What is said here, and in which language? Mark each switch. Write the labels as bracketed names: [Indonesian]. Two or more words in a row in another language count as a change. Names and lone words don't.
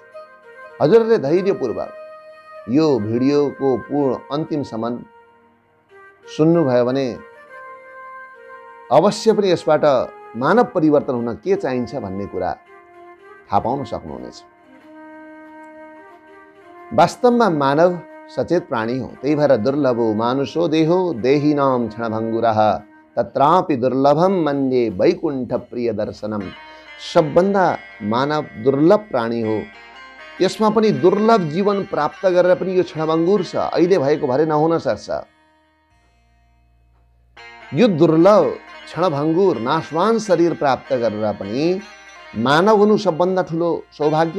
[Nepali] हजुरहरूले धैर्यपूर्वक यो भिडियोको पूर्ण अन्तिमसम्म सुन्नुभयो भने अवश्य पनि यसबाट मानव परिवर्तन हुन के चाहिन्छ भन्ने कुरा थाहा पाउन सक्नुहुनेछ। वास्तवमा मानव सचेत प्राणी हो, त्यही भएर [Sanskrit] दुर्लभो मानुषो देहो देहिनाम क्षणभङ्गुरः तत्रापि दुर्लभम मन्ये वैकुण्ठ प्रिय दर्शनम। [Nepali] सबभन्दा मानव दुर्लभ प्राणी हो, यसमा पनि दुर्लभ जीवन प्राप्त गरेर पनि यो क्षणभङ्गुर छ, अहिले भएको भरे नहुन सक्छ। यो दुर्लभ क्षणभङ्गुर नाशवान शरीर प्राप्त गरेर पनि मानव हुनु सबभन्दा ठुलो सौभाग्य।